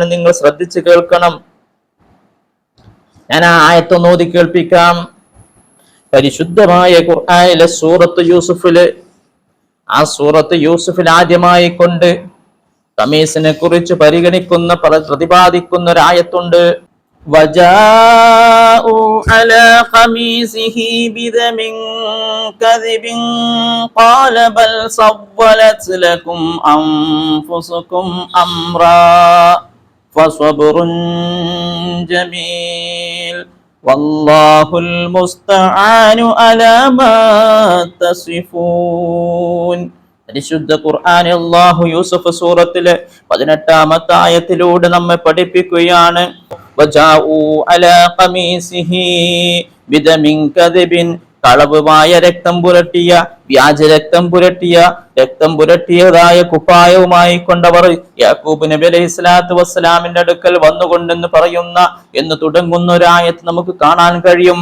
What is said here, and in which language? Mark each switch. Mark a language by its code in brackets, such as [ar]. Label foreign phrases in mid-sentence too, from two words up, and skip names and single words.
[ml] നിങ്ങൾ ശ്രദ്ധിച്ചു കേൾക്കണം. ഞാൻ ആ ആയത്തൊന്ന് ഓതി കേൾപ്പിക്കാം. പരിശുദ്ധമായ ഖുർആനിലെ സൂറത്ത് യൂസുഫില്, ആ സൂറത്ത് യൂസുഫിൽ ആദ്യമായി കൊണ്ട് ഖമീസിനെ കുറിച്ച് പരിഗണിക്കുന്ന പ്രതിപാദിക്കുന്ന ഒരു ആയത്തുണ്ട്. [ar] وجاءوا على قميصه بدم كذب قال بل سولت لكم أنفسكم أمرا فصبر جميل والله المستعان على ما تصفون. [ml] പരിശുദ്ധ ഖുർആനിൽ അല്ലാഹു യൂസുഫ് സൂറത്തിലെ 18-ാമത്തെ ആയത്തിലൂടെ നമ്മെ പഠിപ്പിക്കുകയാണ്. [ar] وجاءوا على قميصه بدم كذب, [ml] കളവുമായ രക്തം പുരട്ടിയ, വ്യാജ രക്തം പുരട്ടിയതായ കുപ്പായവുമായി കൊണ്ടവർ യാക്കൂബ് നബി [ar] عليه الصلاة والسلام [ml] അടുക്കൽ വന്നുകൊണ്ടെന്ന് പറയുന്ന എന്ന് തുടങ്ങുന്ന ഒരു ആയത്ത് നമുക്ക് കാണാൻ കഴിയും.